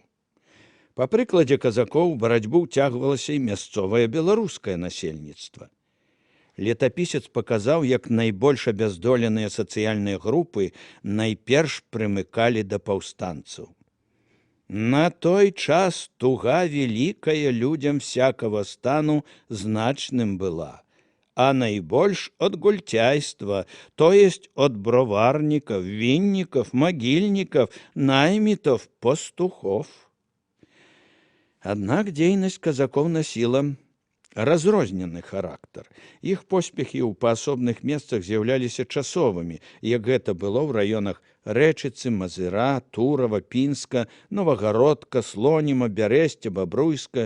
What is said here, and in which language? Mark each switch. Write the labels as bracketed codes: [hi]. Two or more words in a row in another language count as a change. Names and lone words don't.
[be] Па прыкладзе казакоў барацьбу ўцягвалася і мясцовае беларускае насельніцтва. Летапісец паказаў, як найбольш абяздоленыя сацыяльныя групы найперш прымыкалі да паўстанцаў. [ru] На той час туга великая людям всякого стану значным была, а найбольш от гультяйства, то есть от броварников, винников, могильников, наймитов, пастухов. [be] Аднак дзейнасць казакоў насіла разрознены характар. Іх поспехі ў паасобных месцах з'яўляліся часовымі, як гэта было ў раёнах Рэчыцы, Мазыра, Турава, Пінска, Новагародка, Слоніма, Бярэсця, Бабруйска.